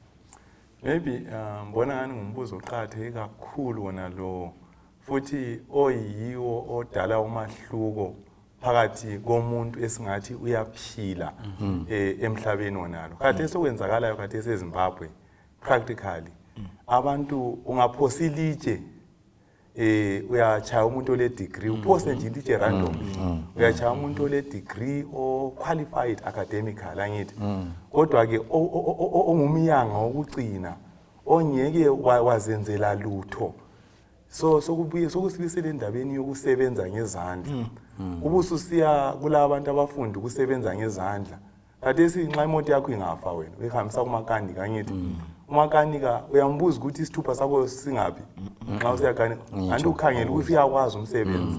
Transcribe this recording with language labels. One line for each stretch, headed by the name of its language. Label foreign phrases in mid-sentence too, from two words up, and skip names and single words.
North Ndebele: Maybe mbona ngani ngumbuzo oqhatheke kakhulu wona lo, futhi oyiwo odala umahluko phakathi komuntu esingathi uyaphila emhlabeni wonalo. Kade sokwenzakalayo kade eZimbabwe practically abantu ungaphosa ilitshe uyachaya umuntu ole degree, uphose nje ilitshe random, uyachaya umuntu ole degree o
English: qualified academically
North Ndebele: angithi, kodwa ke ongumyanga wokugcina ongeke wazenzela lutho. So sokubuye sokusibisela endabeni yokusebenza ngezandla. Ubususiya kulabantu abafunda ukusebenza ngezandla. Kade sinxa imoto yakho ingafa wena uyihambisa kumakanika angithi, umakanika uyambuza ukuthi isithupha sakho singapi nxa usiyakanika, anti ukhangela ukuthi uyakwazi umsebenzi.